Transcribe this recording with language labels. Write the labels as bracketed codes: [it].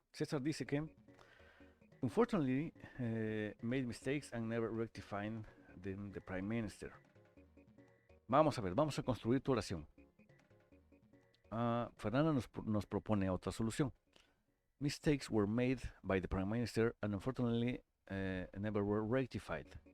[es] César dice que, [en] unfortunately, made mistakes and never rectified the Prime Minister. [es] Vamos a ver, vamos a construir tu oración. Fernanda nos propone otra solución. [en] Mistakes were made by the Prime Minister and unfortunately never were rectified.